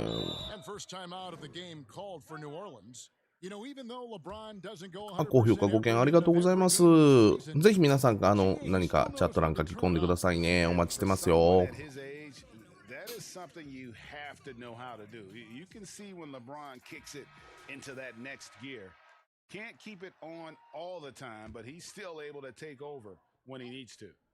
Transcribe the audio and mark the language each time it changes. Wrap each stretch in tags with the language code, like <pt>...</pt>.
<en>And first time out of the game called for New Orleans. You know, even though LeBron doesn't go</en> <ja>あ高評価ご見ありがとうございますぜひ皆さん何かチャット欄書き込んでくださいねお待ちしてますよ</ja> <en>at his age, that is something you have to know how to do. You can see when LeBron kicks it into that next gear. Can't keep it on all the time, but he's still able to take over when he needs to.</en>